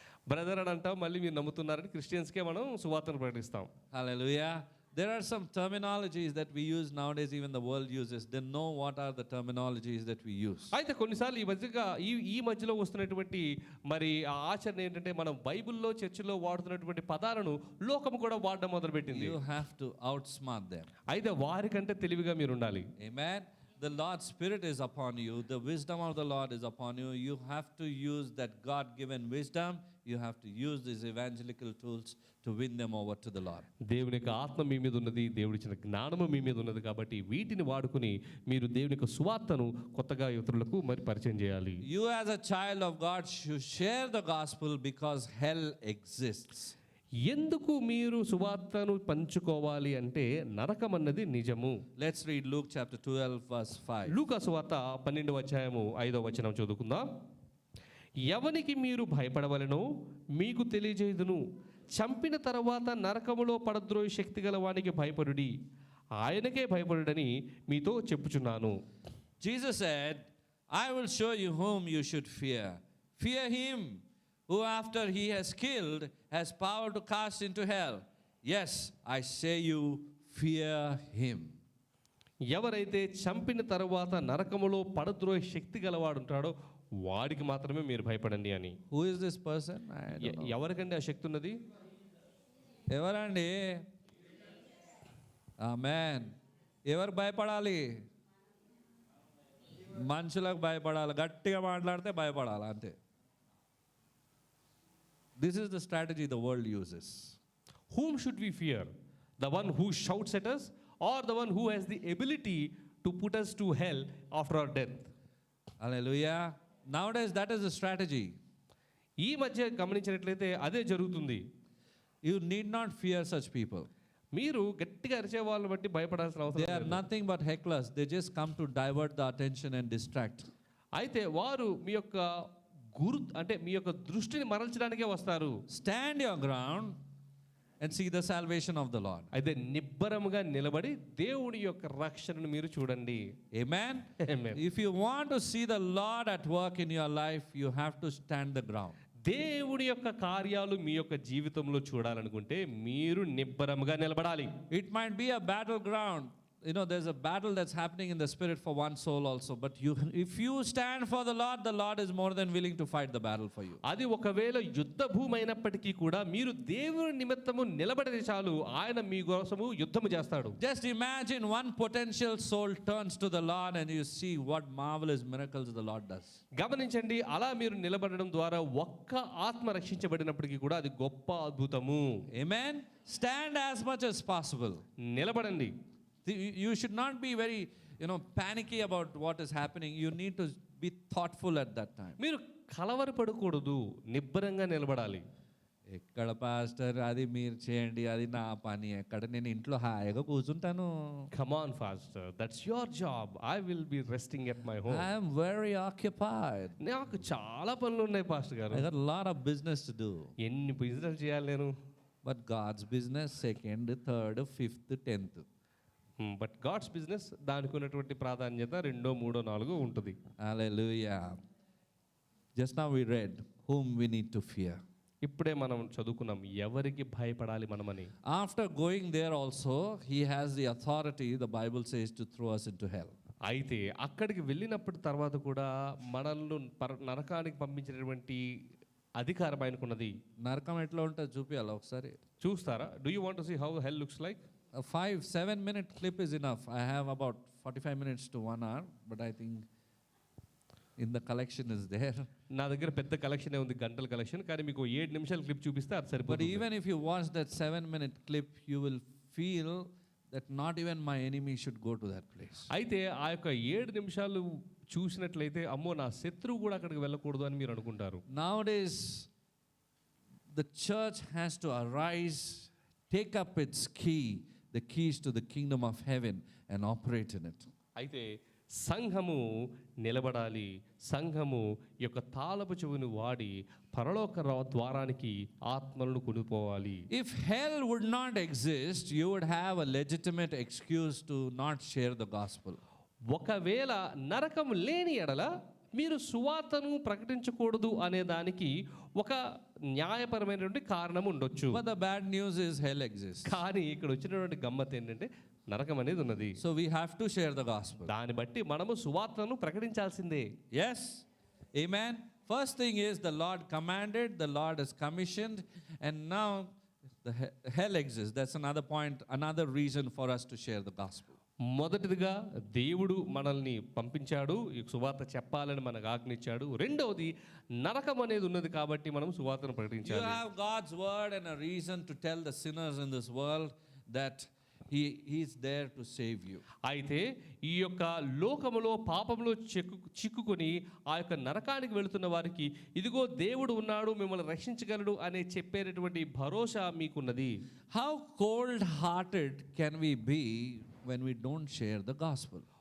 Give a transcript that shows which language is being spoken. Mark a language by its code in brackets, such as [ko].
[te] Brother అని అంటాం, మళ్ళీ మీరు నమ్ముతున్నారని క్రిస్టియన్స్కే మనం సువార్తను ప్రకటిస్తాం. [en] Hallelujah. There are some terminologies that we use nowadays, even the world uses. They know what are the terminologies that we use. [te] అయితే కొన్నిసార్లు ఈ మధ్యలో వస్తున్నటువంటి మరి ఆ ఆచరణ ఏంటంటే మనం బైబిల్లో చర్చిలో వాడుతున్నటువంటి పదాలను లోకం కూడా వాడడం మొదలుపెట్టింది. [en] You have to outsmart them. [te] అయితే వారికంటే తెలివిగా మీరు ఉండాలి. [en] Amen. The Lord's Spirit is upon you. The wisdom of the Lord is upon you. You have to use that God-given wisdom. You have to use these evangelical tools to win them over to the Lord. [te] దేవుని యొక్క ఆత్మ మీ మీద ఉన్నది, దేవుడిచ్చిన జ్ఞానము మీ మీద ఉన్నది కాబట్టి వీటిని వాడుకుని మీరు దేవుని యొక్క సువార్తను కొత్తగా ఇతరులకు మరి పరిచయం చేయాలి. [en] You as a child of God should share the gospel because hell exists. [te] ఎందుకు మీరు సువార్తను పంచుకోవాలి అంటే నరకం అన్నది నిజము. [en] Let's read Luke chapter 12 verse 5. [te] లూకా సువార్త 12వ అధ్యాయము 5వ వచనం చదువుకుందాం. ఎవనికి మీరు భయపడవలెనో మీకు తెలియజేయుదును, చంపిన తర్వాత నరకములో పడద్రోయి శక్తి గల వానికి భయపడుడి, ఆయనకే భయపడుడని మీతో చెప్పుచున్నాను. [en] Jesus said, I will show you whom you should fear. Fear him who after he has killed has power to cast into hell. Yes, I say you, fear him. [te] ఎవరైతే చంపిన తర్వాత నరకములో పడద్రోయి శక్తి గలవాడు ఉంటాడో వాడికి మాత్రమే మీరు భయపడండి అని. [en] Who is this person? I don't know. [te] ఎవరికండి ఆ శక్తి ఉన్నది? ఎవరండి? ఆమేన్. ఎవరు భయపడాలి? మనుషులకు భయపడాలి, గట్టిగా మాట్లాడితే భయపడాలి అంతే. [en] This is the strategy the world uses. Whom should we fear? The one who shouts at us or the one who has the ability to put us to hell after our death? Hallelujah. Nowadays that is the strategy. [te] ఈ మధ్య గమనించినట్లయితే అదే జరుగుతుంది. [en] You need not fear such people. [te] మీరు గట్టిగా అరిచే వాళ్ళని బట్టి భయపడాల్సిన [en] They [te] అవసరం [en] are [te] లేదు. [en] nothing but hecklers. They just come to divert the attention and distract. [te] అయితే వారు మీ యొక్క అంటే మీ యొక్క దృష్టిని మరల్చడానికే వస్తారు. [en] Stand your ground and see the salvation of the Lord. [te] అయితే నిబ్బరముగా నిలబడి దేవుడి యొక్క రక్షణను మీరు చూడండి. [en] Amen. Amen. If you want to see the Lord at work in your life, you have to stand the ground. [te] దేవుడి యొక్క కార్యాలు మీ యొక్క జీవితంలో చూడాలనుకుంటే మీరు నిబ్బరముగా నిలబడాలి. [en] It might be a battleground. You know, there's a battle that's happening in the spirit for one soul also. But if you stand for the Lord is more than willing to fight the battle for you. [te] అది ఒకవేళ యుద్ధ భూమి అయినప్పటికీ కూడా మీరు దేవుని నిమిత్తము నిలబడితే చాలు, ఆయన మీ కోసము యుద్ధము చేస్తాడు. [en] Just imagine one potential soul turns to the Lord and you see what marvelous miracles the Lord does. [te] గమనించండి, అలా మీరు నిలబడడం ద్వారా ఒక్క ఆత్మ రక్షించబడినప్పటికీ కూడా అది గొప్ప అద్భుతము. [en] Amen. Stand as much as possible. [te] నిలబడండి. [en] You should not be very, panicky about what is happening. You need to be thoughtful at that time. [te] మీరు కలవరపడకూడదు, నిబ్బరంగా నిలబడాలి. ఎక్కడ పాస్టర్ అది మీరు చేయండి, అది నా పని, ఎక్కడ నేను ఇంట్లో హాయిగా కూర్చుంటాను. [en] Come on, Pastor, that's your job. I will be resting at my home. I am very occupied. [te] నాకు చాలా పనులు ఉన్నాయి పాస్టర్ గారు. [en] I got a lot of business to do. [te] ఎన్ని బిజినెస్ చేయాలి నేను? [en] But God's business, 2nd, 3rd, 5th, 10th. But God's business [te] దానికి ఉన్నటువంటి ప్రాధాన్యత 2, 3, 4 ఉంటుంది. [en] Hallelujah. Just now we read whom we need to fear. [te] ఇప్పుడే మనం చదువుకున్నాం ఎవరికి భయపడాలి మనమని. [en] After going there also, he has the authority, the Bible says, to throw us into hell. [te] అయితే అక్కడికి వెళ్ళినప్పటి తర్వాత కూడా మనల్ని నరకానికి పంపించినటువంటి అధికారం ఆయనకున్నది. నరకం ఎట్లా ఉంటుంది చూపించాలి ఒకసారి. చూస్తారా? [en] Do you want to see how hell looks like? A 5-7 minute clip is enough. I have about 45 minutes to 1 hour, but I think in the collection is there. [te] నా దగ్గర పెద్ద కలెక్షన్ ఉంది, గంటల కలెక్షన్, కానీ మీకు 7 నిమిషాల క్లిప్ చూపిస్తే అది [en] But [te] సరిపోతుంది. [en] even if you watch that 7-minute clip, you will feel that not even my enemy should go to that place. [te] అయితే ఆ యొక్క 7 నిమిషాలు చూసినట్లయితే అమ్మో నా శత్రువు కూడా అక్కడికి వెళ్ళకూడదు అని మీరు అనుకుంటారు. [en] Nowadays, the church has to arise, take up its key, the keys to the kingdom of heaven, and operate in it. [te] అయితే సంఘము నిలబడాలి. సంఘము యొక్క తాళపు చెవుని వాడి పరలోక ద్వారానికి ఆత్మలను కొనిపోవాలి. [en] If hell would not exist, you would have a legitimate excuse to not share the gospel. [te] ఒకవేళ నరకం లేని ఎడల మీరు సువార్తను ప్రకటించకూడదు అనే దానికి ఒక న్యాయపరమైనటువంటి కారణం ఉండొచ్చు. [en] But the bad news is hell exists. [te] కానీ ఇక్కడ వచ్చినటువంటి గమ్మత్ ఏంటంటే నరకం అనేది ఉన్నది. [en] So we have to share the gospel. [te] దాన్ని బట్టి మనము సువార్తను ప్రకటించాల్సిందే. [en] Yes? Amen? First thing is the Lord commanded, the Lord has commissioned, and now the hell exists. That's another point, another reason for us to share the gospel. [te] మొదటిదిగా దేవుడు మనల్ని పంపించాడు, ఈ సువార్త చెప్పాలని మనకు ఆజ్ఞించాడు. రెండవది నరకం అనేది ఉన్నది కాబట్టి మనం సువార్తను [en] You [te] ప్రకటించాలి. [en] have God's word and a reason to tell the sinners in this world that He's there to save you. [te] అయితే ఈ యొక్క లోకములో పాపంలో చిక్కుకొని ఆ యొక్క నరకానికి వెళుతున్న వారికి ఇదిగో దేవుడు ఉన్నాడు, మిమ్మల్ని రక్షించగలడు అనే చెప్పేటటువంటి భరోసా మీకున్నది. [en] How cold-hearted can we be when we don't share the gospel?